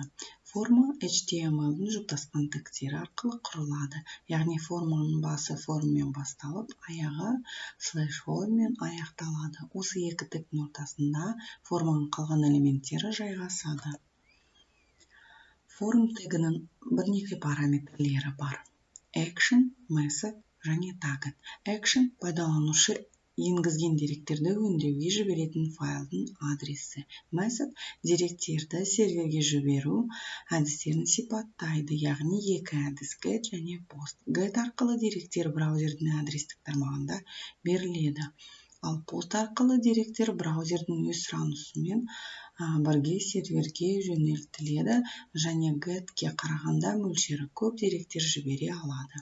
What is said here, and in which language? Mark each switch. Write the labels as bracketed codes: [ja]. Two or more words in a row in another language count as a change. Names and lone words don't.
[kk] Форма HTML-дің жұптасқан тегтері арқылы құрылады. Яғни форманың басы формамен басталып, аяғы /form-мен аяқталады. Осы екі тегтің ортасында форманың қалған элементтері жайғасады. Форм тегінің бірнеше параметрлері бар. Action, message және target. Action пайдаланушы енгізген деректерді өңдеуге жіберетін файлдың адресі. Message деректерді серверге жіберу әдістерін сипаттайды, яғни екі әдіс get және post. Get арқылы деректер браузердің адрестік тармағында беріледі, ал post арқылы деректер браузердің өз сұранысымен бірге серверге жөнелтіледі және get-ке қарағанда мөлшері көп деректер жібере алады.